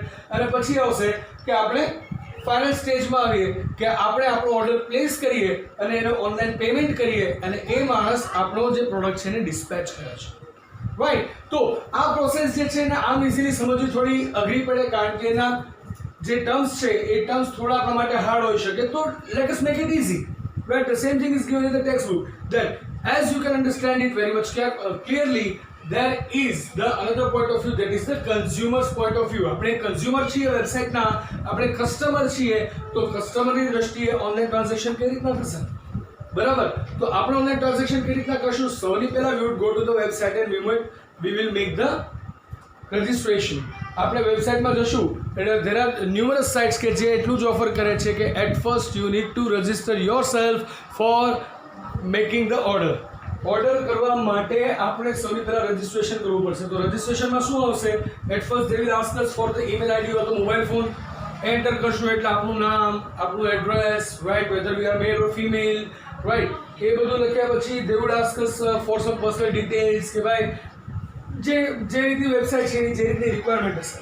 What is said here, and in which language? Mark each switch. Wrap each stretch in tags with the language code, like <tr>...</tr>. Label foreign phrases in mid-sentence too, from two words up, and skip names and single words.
<gu>અને પછી આવશે કે આપણે</gu> <en>final stage</en> <gu>આવીએ કે આપણે આપણો</gu> <en>order place</en> <gu>કરીએ અને એને</gu> <en>online payment</en> <gu>કરીએ અને એ માણસ આપણો જે પ્રોડક્ટ છે એને ડિસ્પેચ કરે છે, રાઈટ. તો આ પ્રોસેસ જે છે ને આમ ઇઝીલી સમજવી થોડી અઘરી પડે, કારણ કે એના જે ટર્મ્સ છે એ ટર્મ્સ થોડા આપણા માટે હાર્ડ હોઈ શકે.</gu> <en>તો let us make it easy, right. the same thing is given in the text book, that as you can understand it very much clearly, there is the another point of view, that is the consumer's point of view.</en> <gu>આપણે કન્ઝ્યુમર છીએ વેબસાઇટના, આપણે કસ્ટમર છીએ, તો કસ્ટમરની દ્રષ્ટિએ</gu> <en>online transaction</en> <gu>કઈ રીતના થશે, બરાબર. તો આપણે</gu> <en>online transaction</en> <gu>કઈ રીતના કરશું, સૌથી પહેલા</gu> <en>we would go to the website and we will make the રજિસ્ટ્રેશન.</en> <gu>આપણે વેબસાઇટમાં જશું એટલે</gu> <en>there are numerous sites</en> <gu>કે જે એટલું જ ઓફર કરે છે કે</gu> <en>at first you need to register your self for making the order</en> <gu>કરવા માટે આપણે સૌથી પહેલા રજીસ્ટ્રેશન કરવું પડશે. તો રજીસ્ટ્રેશનમાં શું આવશે?</gu> <en>at first they will ask us for the email ID or the mobile phone.</en> <gu>એન્ટર કરશું એટલે આપણું નામ, આપણું એડ્રેસ, રાઈટ,</gu> <en>whether we are male or female, right,</en> <gu>એ બધું લખ્યા પછી</gu> <en>they would ask us for some personal details</en> <gu>કે ભાઈ જે રીતની વેબસાઇટ છે એની જે રીતની રિક્વાયરમેન્ટ હશે.</gu>